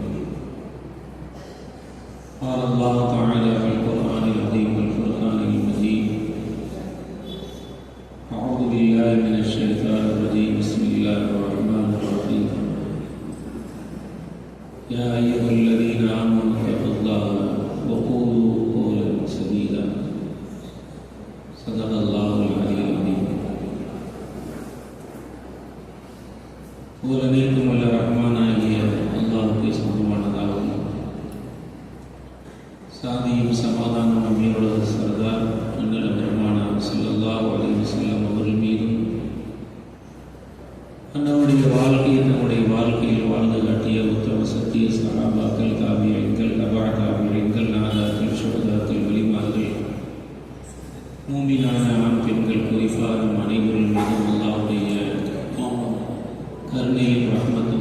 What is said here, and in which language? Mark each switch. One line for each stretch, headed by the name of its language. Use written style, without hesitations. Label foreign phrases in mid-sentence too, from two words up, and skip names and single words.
Arabic: قال الله تعالى في القران العظيم والفرقان المجيد: اعوذ بالله من الشيطان الرجيم، بسم الله الرحمن الرحيم. يا ايها الذين امنوا اتقوا الله وقولوا قولا سديدا. صدق الله العلي العظيم.
Tamil: புகழனைக்கும் வல்ல ரஹ்மானாகிய அல்லாஹ்வுக்கு சொந்தமானதாகும். சாந்தியும் சமாதானம் நம்மளுடைய சர்தார் அண்ணல் பெருமானார்
Arabic: صلى الله عليه وسلم
Tamil: அவர்கள் மீதும், அண்ணனுடைய வாழ்க்கையை நம்முடைய வாழ்க்கையில் வாழ்ந்து காட்டிய உத்தம சத்திய சஹாபாக்கள், தாபியீன்கள், தபா தாபியீன்கள், நாதாக்கள், ஷுஹதாக்கள், வலிமார்கள், மூமினான ஆண் பெண்கள், குறிப்பாக நம் அனைவரின் மீதும் அல்லாஹ்வுடைய கருணையும் ரஹ்மத்தும்